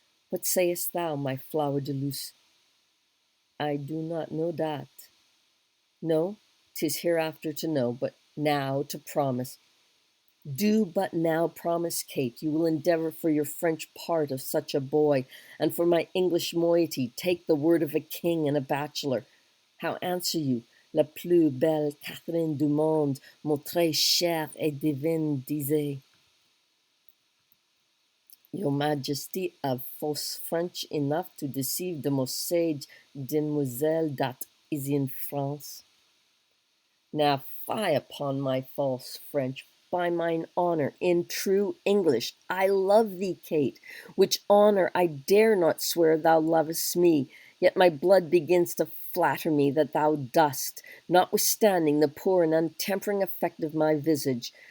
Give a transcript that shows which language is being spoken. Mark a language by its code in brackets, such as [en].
[en] What sayest thou, my flower de luce? I do not know that. No, 'tis hereafter to know, but now to promise. Do but now promise, Kate, you will endeavour for your French part of such a boy, and for my English moiety take the word of a king and a bachelor. How answer you? [fr] La plus belle Catherine du monde, mon très cher et divine disait. [en] Your Majesty have false French enough to deceive the most sage demoiselle that is in France. Now fie upon my false French, by mine honour, in true English, I love thee, Kate, which honour I dare not swear thou lovest me, yet my blood begins to flatter me that thou dost, notwithstanding the poor and untempering effect of my visage.